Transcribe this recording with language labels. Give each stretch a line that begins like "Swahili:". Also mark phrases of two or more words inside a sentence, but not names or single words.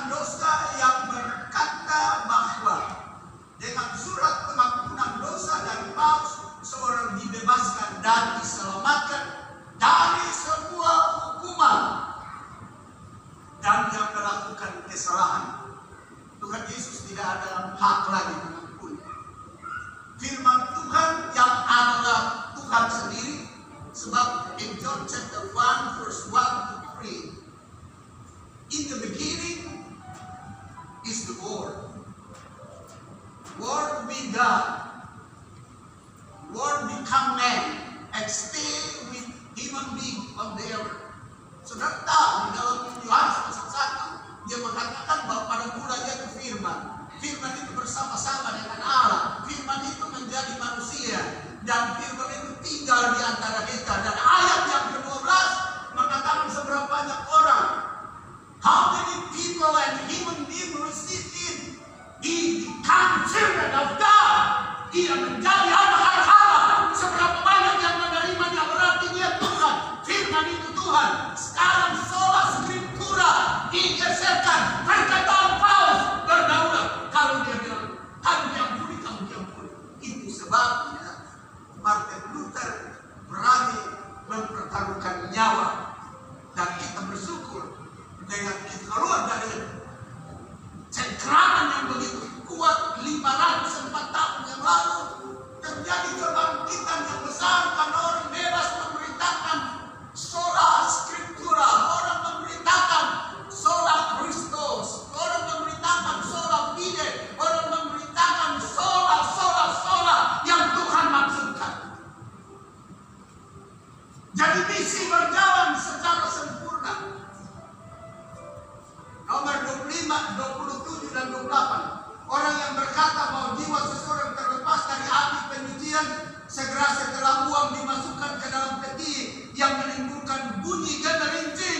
Indonesian: dosa yang berkata bahwa dengan surat pengampunan dosa dari Paus seorang dibebaskan dan diselamatkan dari semua hukuman dan yang melakukan kesalahan. Tuhan Yesus tidak ada hak lagi mengampuni. Firman Tuhan yang adalah Tuhan sendiri, sebab
English: in John chapter 1 verse 1 to 3, in the beginning is the Word. Word be God. Word become man and stay with human being on the earth.
Indonesian: Saudara tahu di dalam Yohanes pasal 1 dia mengatakan bahwa pada mulanya itu firman. Firman itu bersama-sama dengan Allah. Firman itu menjadi manusia dan firman itu tinggal di antara kita. Dan ayat yang ke-12 mengatakan seberapa banyak orang,
English: how many people and human beings receive him. He become children of God.
Indonesian: Dia menjadi anak-anak Allah. Seberapa banyak yang menerimanya berarti dia Tuhan. Firman itu Tuhan. Sekarang
Latin: sola scriptura
Indonesian: digeserkan. Perkataan Paus berdaulat. Kalau dia bilang, kamu diampuni, kamu diampuni. Itu sebabnya Martin Luther berani mempertaruhkan nyawa. Dan kita bersyukur dengan kita keluar dari cengkraman yang begitu kuat 504 tahun yang lalu, terjadi kebangkitan yang besar karena orang bebas memberitakan
Latin: sola scriptura,
Indonesian: orang memberitakan
Latin: sola Christus,
Indonesian: orang memberitakan
Latin: sola fide,
Indonesian: orang memberitakan sola yang Tuhan maksudkan. Jadi misi berjalan secara sempurna. Nomor 25, 27 dan 28. Orang yang berkata bahwa jiwa seseorang terlepas dari api penyucian segera setelah uang dimasukkan ke dalam peti yang menimbulkan bunyi generincing.